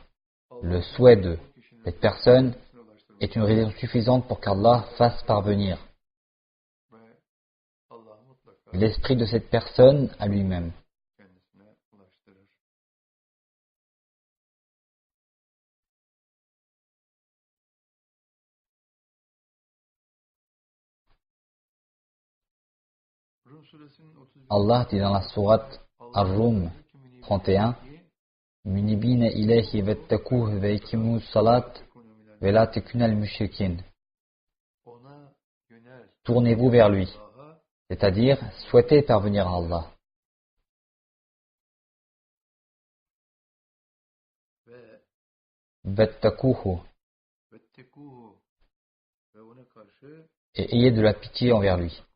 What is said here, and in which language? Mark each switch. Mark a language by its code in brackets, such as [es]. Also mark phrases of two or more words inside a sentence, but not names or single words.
[fr] Le souhait de cette personne est une raison suffisante pour qu'Allah fasse parvenir l'esprit de cette personne à lui-même. Allah dit dans la sourate Ar-Rum 31, [ar] منيبين إليه واتقوه وأقيموا الصلاة ولا تكونوا المشركين. [fr] Tournez-vous vers lui, c'est-à-dire souhaitez parvenir à Allah. Vettakuhu, et ayez de la pitié envers lui.